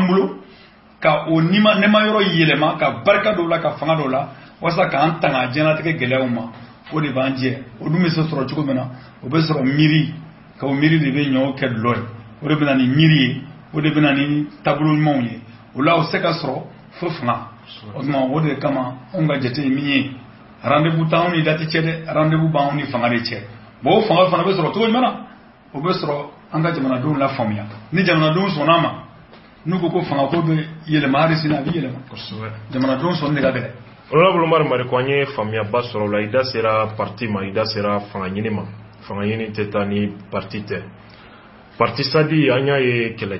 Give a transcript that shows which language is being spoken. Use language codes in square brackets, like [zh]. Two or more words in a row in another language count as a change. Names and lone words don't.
[bm] bolo ka o nɛma yɔrɔ yɛlɛma ka barika dɔw la ka fanga dɔw la walasa k'an tanga diɲɛlatigɛ gɛlɛyaw ma o de b'an jɛ o dun bɛ se sɔrɔ cogo min na o bɛ sɔrɔ miiri ka o miiri de bɛ ɲɔgɔn kɛ dulɔ ye o de bɛ na ni miiri ye o de bɛ na ni taabolo ɲumanw ye o la o se ka sɔrɔ fo fanga o tuma o de kama anw ka jate ye min ye rendez-vous t'anw ni dati cɛ dɛ rendez-vous b'anw ni fanga de cɛ bon o fanga fana bɛ sɔrɔ cogo jumɛn na o bɛ sɔrɔ an ka jamanadenw la faamuya ni jamanadenw sɔnna ma n'u ko fanga ko bɛ yɛlɛma hali sini a bɛ yɛlɛma jamanadenw sɔnni de ka gɛlɛn. Honorable Omar Mariko an ye faamuyaba sɔrɔ o la i da sera parti ma i da sera fanga ɲini ma fanga ɲini tɛ taa ni parti tɛ parti sadi an y'a ye kɛlɛ